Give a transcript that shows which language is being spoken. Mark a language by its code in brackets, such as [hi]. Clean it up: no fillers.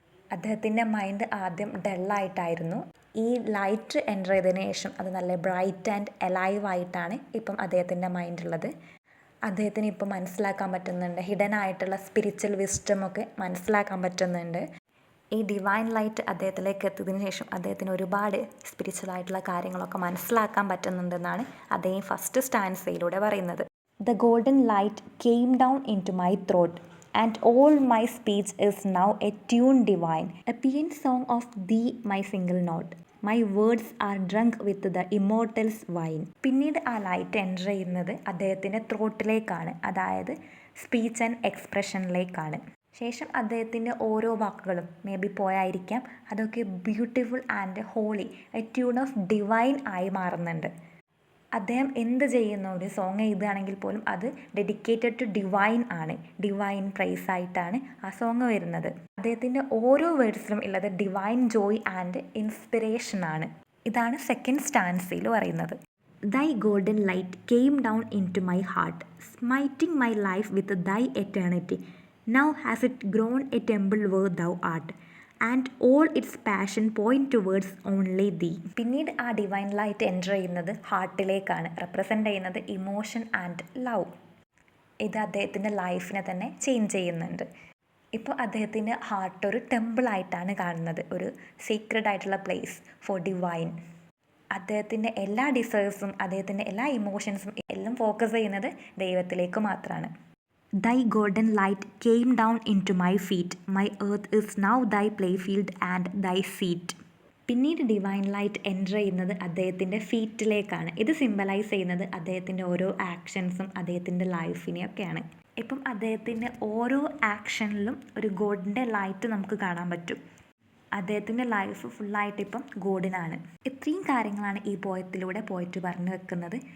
[ml] അദ്ദേഹത്തിൻ്റെ മൈൻഡ് ആദ്യം ഡള്ളായിട്ടായിരുന്നു. ഈ ലൈറ്റ് എൻ്റർ ചെയ്തതിന് ശേഷം അത് നല്ല [en] bright and alive [ml] ആയിട്ടാണ് ഇപ്പം അദ്ദേഹത്തിൻ്റെ മൈൻഡുള്ളത്. അദ്ദേഹത്തിന് ഇപ്പം മനസ്സിലാക്കാൻ പറ്റുന്നുണ്ട്, ഹിഡൻ ആയിട്ടുള്ള സ്പിരിച്വൽ വിസ്ഡമൊക്കെ മനസ്സിലാക്കാൻ പറ്റുന്നുണ്ട്. ഈ ഡിവൈൻ ലൈറ്റ് അദ്ദേഹത്തിലേക്ക് എത്തിയതിനു ശേഷം അദ്ദേഹത്തിന് ഒരുപാട് സ്പിരിച്വൽ ആയിട്ടുള്ള കാര്യങ്ങളൊക്കെ മനസ്സിലാക്കാൻ പറ്റുന്നുണ്ടെന്നാണ് അദ്ദേഹം ഫസ്റ്റ് സ്റ്റാൻസയിലൂടെ പറയുന്നത്. [en] The golden light came down into my throat, and all my speech is now a tune divine, a paean song of thee, my single note. My words are drunk with the immortal's wine. [ml] പിന്നീട് ആ light enter ചെയ്യുന്നത് അദ്ദേഹത്തിൻ്റെ ത്രോട്ടിലേക്കാണ്, അതായത് speech and എക്സ്പ്രഷനിലേക്കാണ്. ശേഷം അദ്ദേഹത്തിൻ്റെ ഓരോ വാക്കുകളും may be പോയായിരിക്കാം, അതൊക്കെ [en] beautiful and holy, a tune of divine [ml] ആയി മാറുന്നുണ്ട്. അദ്ദേഹം എന്ത് ചെയ്യുന്ന ഒരു സോങ് എഴുതുകയാണെങ്കിൽ പോലും അത് [en] dedicated to divine [ml] ആണ്, ഡിവൈൻ പ്രൈസ് ആയിട്ടാണ് ആ സോങ് വരുന്നത്. അദ്ദേഹത്തിൻ്റെ ഓരോ വേർഡ്സിലും ഉള്ളത് [en] divine joy and inspiration [ml] ആണ്. ഇതാണ് സെക്കൻഡ് സ്റ്റാൻസയിൽ പറയുന്നത്. [en] Thy golden light came down into my heart, smiting my life with thy eternity. Now has it grown a temple where thou art, and all its passion point towards only thee. [ml] പിന്നീട് ആ divine light enter ചെയ്യുന്നത് ഹാർട്ടിലേക്കാണ്, represent ചെയ്യുന്നത് [en] Emotion and love. [ml] ഇത് അദ്ദേഹത്തിൻ്റെ ലൈഫിനെ തന്നെ change ചെയ്യുന്നുണ്ട്. ഇപ്പോൾ അദ്ദേഹത്തിൻ്റെ ഹാർട്ട് ഒരു ടെമ്പിളായിട്ടാണ് കാണുന്നത്, ഒരു സീക്രട്ട് ആയിട്ടുള്ള [en] Place for divine. [ml] അദ്ദേഹത്തിൻ്റെ എല്ലാ ഡിസേഴ്സും അദ്ദേഹത്തിൻ്റെ എല്ലാ ഇമോഷൻസും എല്ലാം ഫോക്കസ് ചെയ്യുന്നത് ദൈവത്തിലേക്ക് മാത്രമാണ്. [en] Thy golden light came down into my feet. My earth is now thy playfield and thy seat. [ml] പിന്നീട് ഡിവൈൻ ലൈറ്റ് എൻ്റർ ചെയ്യുന്നത് അദ്ദേഹത്തിൻ്റെ ഫീറ്റിലേക്കാണ്. ഇത് സിംബലൈസ് ചെയ്യുന്നത് അദ്ദേഹത്തിൻ്റെ ഓരോ ആക്ഷൻസും അദ്ദേഹത്തിൻ്റെ ലൈഫിനെയൊക്കെയാണ്. ഇപ്പം അദ്ദേഹത്തിൻ്റെ ഓരോ ആക്ഷനിലും ഒരു ഗോഡിൻ്റെ ലൈറ്റ് നമുക്ക് കാണാൻ പറ്റും. അദ്ദേഹത്തിൻ്റെ ലൈഫ് ഫുള്ളായിട്ട് ഇപ്പം ഗോഡിനാണ്. ഇത്രയും കാര്യങ്ങളാണ് ഈ പോയത്തിലൂടെ പോയിട്ട് പറഞ്ഞു വെക്കുന്നത്.